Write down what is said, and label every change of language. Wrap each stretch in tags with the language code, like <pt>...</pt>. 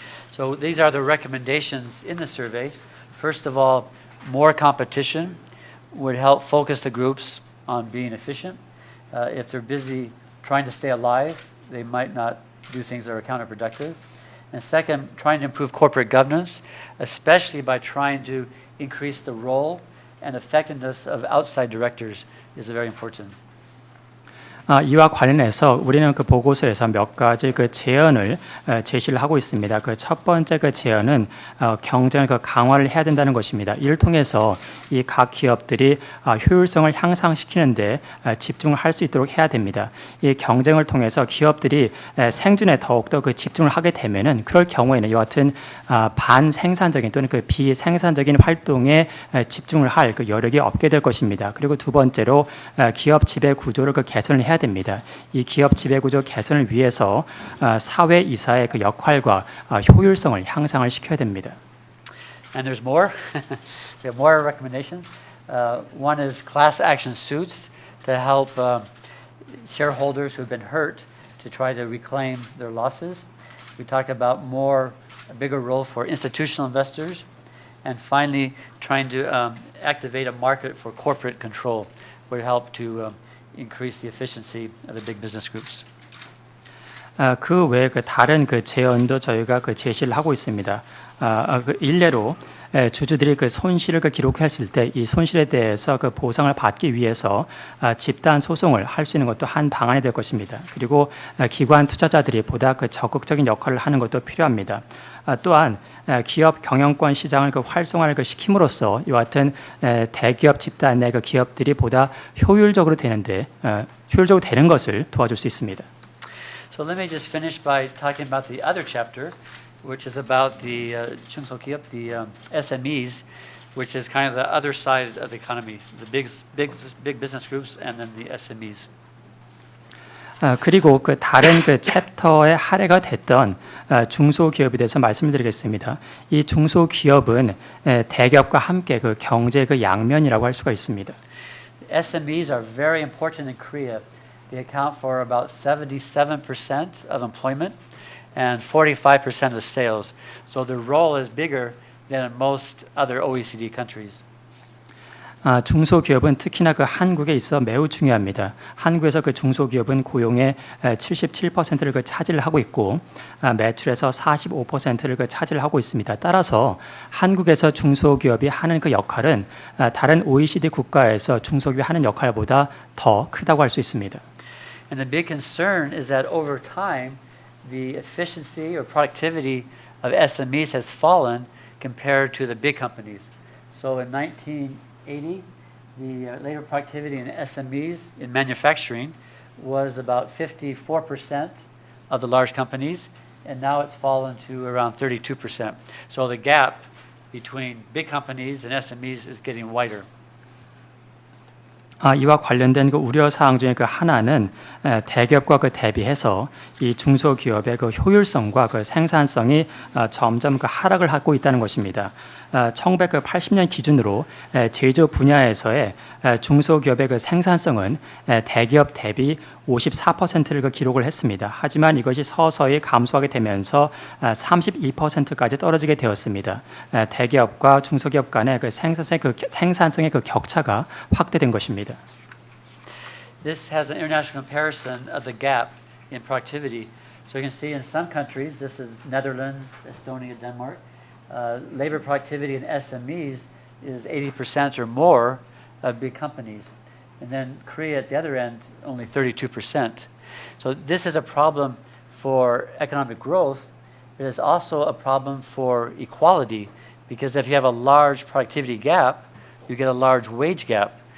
<en>So these are the recommendations in the survey. First of all, more competition would help focus the groups on being efficient. If they're busy trying to stay alive, they might not do things that are counterproductive. And second, trying to improve corporate governance, especially by trying to increase the role and effectiveness of outside directors is very important.</en> <ko>이와 관련해서 우리는 그 보고서에서 몇 가지 그 제언을 제시를 하고 있습니다. 그 첫 번째 그 제언은 경쟁을 그 강화를 해야 된다는 것입니다. 이를 통해서 이 각 기업들이 효율성을 향상시키는데 집중을 할 수 있도록 해야 됩니다. 이 경쟁을 통해서 기업들이 생존에 더욱더 그 집중을 하게 되면은 그럴 경우에는 이와 같은 반생산적인 또는 그 비생산적인 활동에 집중을 할 그 여력이 없게 될 것입니다. 그리고 두 번째로 기업 지배 구조를 그 개선을 해야 됩니다. 이 기업 지배 구조 개선을 위해서 사회 이사의 그 역할과 효율성을 향상을 시켜야 됩니다.</ko> <en>And there's more. We have more recommendations. One is class action suits to help shareholders who've been hurt to try to reclaim their losses. We talk about a bigger role for institutional investors. And finally, trying to activate a market for corporate control would help to increase the efficiency of the big business groups.</en> <ko>그 외에 그 다른 그 제언도 저희가 그 제시를 하고 있습니다. 그 일례로 주주들이 그 손실을 그 기록했을 때 이 손실에 대해서 그 보상을 받기 위해서 집단 소송을 할 수 있는 것도 한 방안이 될 것입니다. 그리고 기관 투자자들이 보다 그 적극적인 역할을 하는 것도 필요합니다. 또한 기업 경영권 시장을 그 활성화를 그 시킴으로써 이와 같은 대기업 집단 내 그 기업들이 보다 효율적으로 되는데 효율적으로 되는 것을 도와줄 수 있습니다.</ko> <en>So let me just finish by talking about the other chapter, which is about the 중소기업, the SMEs, which is kind of the other side of the economy, the big business groups, and then the SMEs.</en> <ko>그리고 그 다른 그 챕터의 할애가 됐던 중소기업에 대해서 말씀을 드리겠습니다. 이 중소기업은 대기업과 함께 그 경제의 그 양면이라고 할 수가 있습니다.</ko> <en>SMEs are very important in Korea. They account for about 77% of employment and 45% of sales. So their role is bigger than in most other OECD countries.</en> <ko>중소기업은 특히나 그 한국에 있어 매우 중요합니다. 한국에서 그 중소기업은 고용의 77%를 그 차지를 하고 있고 매출에서 45%를 그 차지를 하고 있습니다. 따라서 한국에서 중소기업이 하는 그 역할은 다른 OECD 국가에서 중소기업이 하는 역할보다 더 크다고 할 수 있습니다.</ko> <en>And the big concern is that over time, the efficiency or productivity of SMEs has fallen compared to the big companies. So in 1980, the labor productivity in SMEs in manufacturing was about 54% of the large companies, and now it's fallen to around 32%. So the gap between big companies and SMEs is getting wider.</en> <ko>이와 관련된 그 우려 사항 중에 그 하나는 대기업과 그 대비해서 이 중소기업의 그 효율성과 그 생산성이 점점 그 하락을 하고 있다는 것입니다. 1980년 기준으로 제조 분야에서의 중소기업의 그 생산성은 대기업 대비 54%를 그 기록을 했습니다. 하지만 이것이 서서히 감소하게 되면서 32%까지 떨어지게 되었습니다. 대기업과 중소기업 간의 그 생산성의 그 격차가 확대된 것입니다.</ko> <en>This has an international comparison of the gap in productivity. So you can see in some countries, this is Netherlands, Estonia, Denmark, labor productivity in SMEs is 80% or more of big companies. And then Korea at the other end, only 32%. So this is a problem for economic growth, but it's also a problem for equality, because if you have a large productivity gap, you get a large wage gap.</en>